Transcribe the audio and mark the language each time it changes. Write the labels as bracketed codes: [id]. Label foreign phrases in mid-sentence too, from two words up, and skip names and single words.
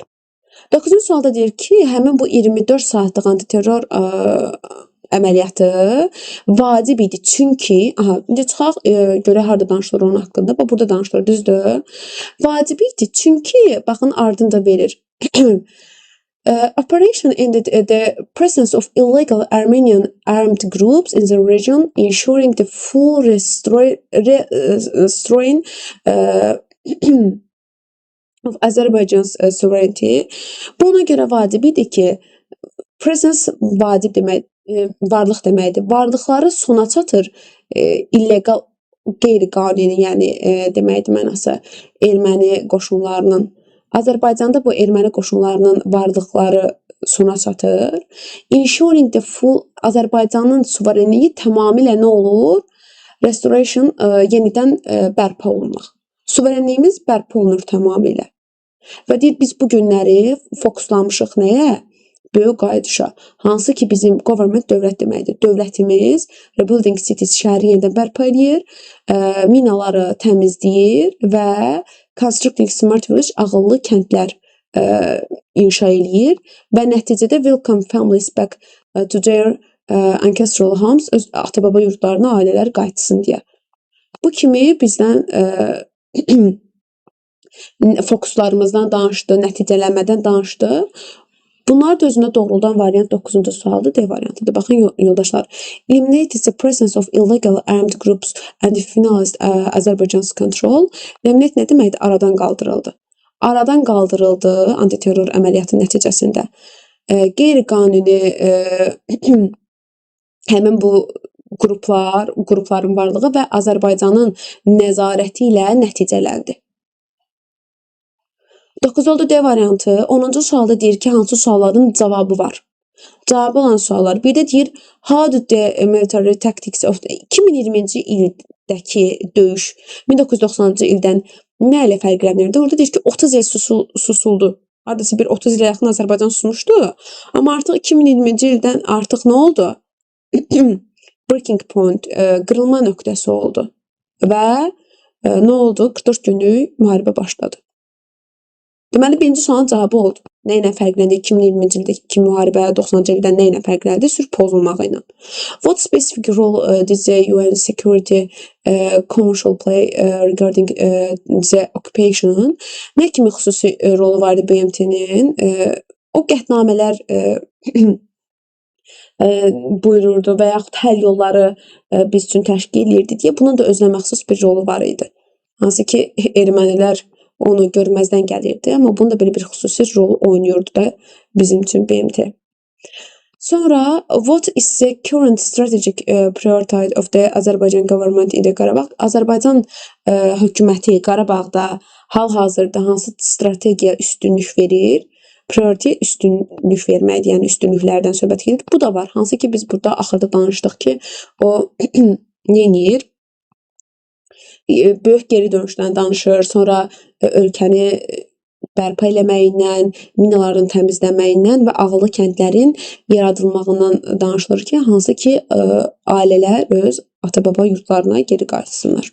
[az] 9-cu sualda deyir ki, həmin bu 24 saatlıq antiterror əməliyyatı vacib idi. Çünki, indi çıxaq, görə harada danışılır onun haqqında. Burada danışılır, düzdür. Vacib idi. Çünki, baxın, ardınca verir. [en] Operation ended the presence of illegal Armenian armed groups in the region, ensuring the full restoring of Azerbaijan's sovereignty. [az] Buna görə vacib idi ki, presence vacib demək, varlıq deməkdir. Varlıqları sona çatır, illegal, qeyri-qanuni, yəni deməkdir mənası, erməni qoşunlarının. Azərbaycanda bu erməni qoşunlarının varlıqları sona çatır. [en] Ensuring the full, [az] Azərbaycanın suverenliyi tamamilə nə olur? Restoration, yenidən bərpa olunmaq. Suverenliyimiz bərpa olunur tamamilə. Və deyir, biz bu günləri fokuslanmışıq nəyə? Böyük qayıdışa. Hansı ki bizim government dövlət deməkdir. Dövlətimiz [en] rebuilding cities [az] şəhəri yenidən bərpa edir, minaları təmizləyir və [en] constructing smart village [az] ağıllı kəndlər inşa eləyir və nəticədə [en] welcome families back to their ancestral homes, [az] öz ata-baba yurdlarına ailələr qayıtsın deyə. Bu kimi bizdən fokuslarımızdan danışdı, nəticələmədən danışdı. Bunlar da özünə doğruldan variant 9-cu sualdır, D variantıdır. Baxın yoldaşlar. [en] Eliminate the presence of illegal armed groups and finalized Azerbaijan's control. [az] Eliminate nə deməkdir? Aradan qaldırıldı. Aradan qaldırıldı antiterror əməliyyatı nəticəsində. Qeyri-qanuni həmin bu qrupların varlığı və Azərbaycanın nəzarəti ilə nəticələndi. 9 oldu D variantı. 10-cu sualda deyir ki, hansı sualların cavabı var? Cavabı olan suallar. Bir də deyir, [en] how did the military tactics of [az] 2020-ci ildəki döyüş 1990-cı ildən nə ilə fərqlənirdi? Orada deyir ki, 30 il susuldu. Hardasa bir 30 ilə yaxın Azərbaycan susmuşdu. Amma artıq 2020-ci ildən artıq nə oldu? [en] Breaking point, [az] qırılma nöqtəsi oldu. Və nə oldu? 44 günlük müharibə başladı. Deməli, birinci sualın cavabı oldu. Nə ilə fərqləndi? 2020-ci ildəki müharibə, 90-cı ildən nə ilə fərqləndi? Sülh pozulmağı ilə. [en] What specific role did the UN Security Council play regarding the occupation? [az] Nə kimi xüsusi rolu vardı BMT-nin? O qətnamələr buyururdu və yaxud həll yolları biz üçün təşkil edirdi deyə bunun da özünə məxsus bir rolu var idi. Hansı ki, ermənilər onu görməzdən gəlirdi, amma bunun da belə bir xüsusi rol oynayırdı da bizim üçün BMT. Sonra, [en] what is the current strategic priority of the Azerbaijan government in the Qarabağ? [az] Azərbaycan hökuməti Qarabağda hal-hazırda hansı strategiya üstünlük verir? Priority üstünlük verməkdir, yəni üstünlüklərdən söhbət gedir. Bu da var. Hansı ki biz burada axırda danışdıq ki, o neyir? Böyük geri dönüşdən danışır, sonra ölkəni bərpa eləməyindən, minaların təmizləməyindən və ağıllı kəndlərin yaradılmağından danışılır ki, hansı ki ailələr öz ata-baba yurtlarına geri qayıtsınlar.